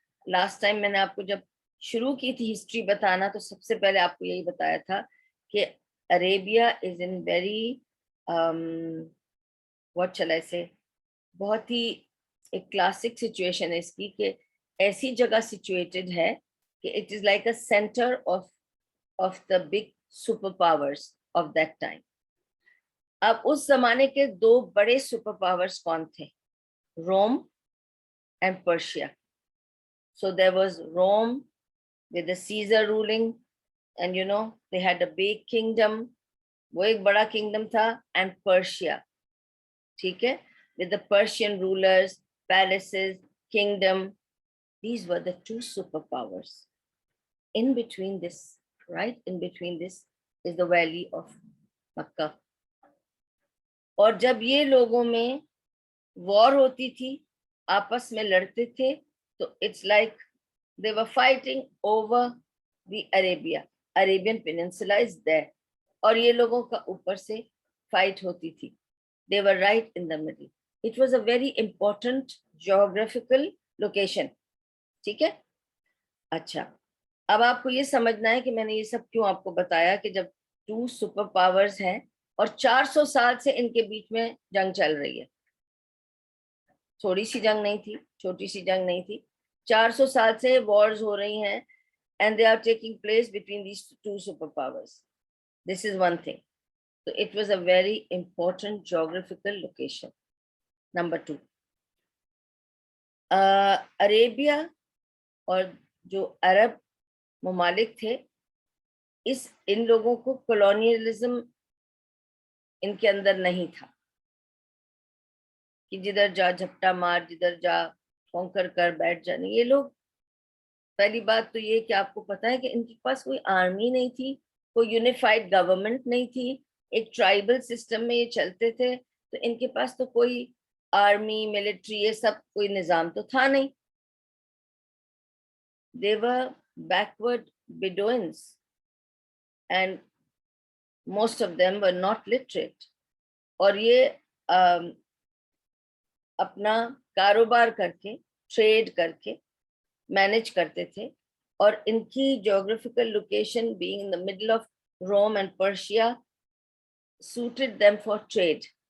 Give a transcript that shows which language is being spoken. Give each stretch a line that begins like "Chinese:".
Urdu: Last time میں نے آپ کو جب شروع کی تھی ہسٹری بتانا تو سب سے پہلے آپ کو یہی بتایا تھا کہ
English: Arabia is in very what shall I say,
Urdu: بہت ہی ایک کلاسک سچویشن ہے اس کی, کہ ایسی جگہ سچویٹڈ ہے کہ
English: It is like a centre of the big super powers of that time.
Urdu: اب اس زمانے کے دو بڑے سپر پاورز کون تھے؟ روم
English: and Persia. So there was Rome with the Caesar ruling, and they had a big kingdom,
Urdu: وہ ایک بڑا kingdom تھا,
English: and Persia.
Urdu: ٹھیک ہے,
English: with the Persian rulers, palaces, kingdom. These were the two superpowers. In between this, right in between this is the valley of Makkah.
Urdu: اور جب یہ لوگوں میں وار ہوتی تھی, آپس میں لڑتے تھے, تو
English: it's like they were fighting over the Arabia, Arabian peninsula is there,
Urdu: اور یہ لوگوں کا اوپر سے فائٹ ہوتی تھی.
English: They were right in the middle. It was a very important geographical location.
Urdu: ٹھیک ہے, اچھا اب آپ کو یہ سمجھنا ہے کہ میں نے یہ سب کیوں آپ کو بتایا, کہ جب ٹو سپر پاورز ہیں اور 400 سال سے ان کے بیچ میں جنگ چل رہی ہے. تھوڑی سی جنگ نہیں تھی, چھوٹی سی جنگ نہیں تھی, 400 سال سے وارز ہو رہی ہیں,
English: and they are taking place between these two superpowers. This is one thing. So it was a very important geographical location.
Urdu: Number 2, Arabia اور جو عرب ممالک تھے, ان لوگوں کو کولونیلزم ان کے اندر نہیں تھا کہ جدھر جا جھپٹا مار, جدھر جا کونکر کر بیٹھ جانے. یہ لوگ, پہلی بات تو یہ کہ آپ کو پتا ہے کہ ان کے پاس کوئی آرمی نہیں تھی, کوئی یونیفائڈ گورنمنٹ نہیں تھی, ایک ٹرائبل سسٹم میں یہ چلتے تھے, تو ان کے پاس تو کوئی آرمی ملٹری یہ سب کوئی نظام تو تھا نہیں.
English: They were backward Bedouins and most of them were not literate.
Urdu: اور یہ اپنا کاروبار کر کے, ٹریڈ کر کے مینج کرتے تھے, اور ان کی geographical location
English: being in the middle of Rome and Persia suited them for trade.